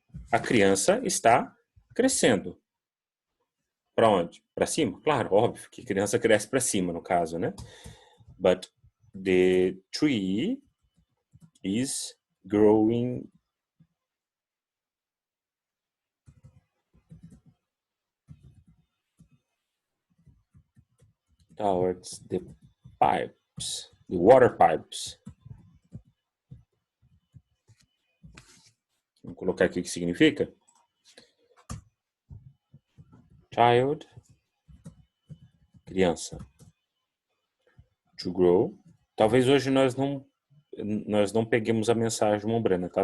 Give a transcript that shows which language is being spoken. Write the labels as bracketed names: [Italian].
[Portuguese] A criança está crescendo. Para onde? Para cima? Claro, óbvio que a criança cresce para cima, no caso, né? [English] But the tree is growing towards the pipes, the water pipes. [Portuguese] Vamos colocar aqui o que significa. Child, criança. To grow. Talvez hoje nós não peguemos a mensagem Mombrana, tá?